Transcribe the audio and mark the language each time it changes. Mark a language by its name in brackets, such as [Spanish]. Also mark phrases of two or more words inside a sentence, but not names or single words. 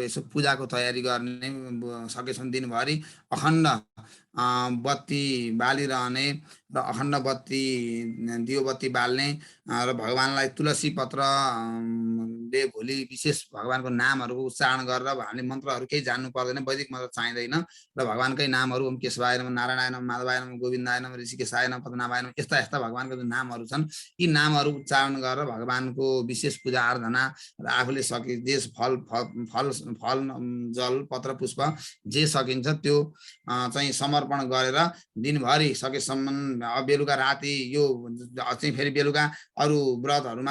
[Nepali] यसो पूजाको तयारी गर्ने, सकेसम्म दिनभरि अखण्ड बत्ती बालिरहने र अखण्ड बत्ती दियो बत्ती बाल्ने र भगवानलाई तुलसी पत्र ले भोलि विशेष भगवानको नामहरूको उच्चारण गरेर हामीले मन्त्रहरू केही जान्नु पर्दैन, वैदिक मन्त्र चाहिँदैन र भगवानकै नामहरू [Sanskrit] ओम केशवाय नमः, नारायणाय नमः, माधवाय नमः, गोविन्दाय नमः, ऋषिकेशाय नमः, पद्मनाभाय नमः, [Nepali] यस्ता यस्ता भगवानको जुन नामहरू छन् यी नामहरू उच्चारण गरेर भगवानको विशेष पूजा आराधना र आफूले जे फल जल पत्र पुष्प जे सकिन्छ त्यो चाहिँ समर्पण गरेर दिनभरि सकेसम्म बेलुका राति यो चाहिँ फेरि बेलुका अरू व्रतहरूमा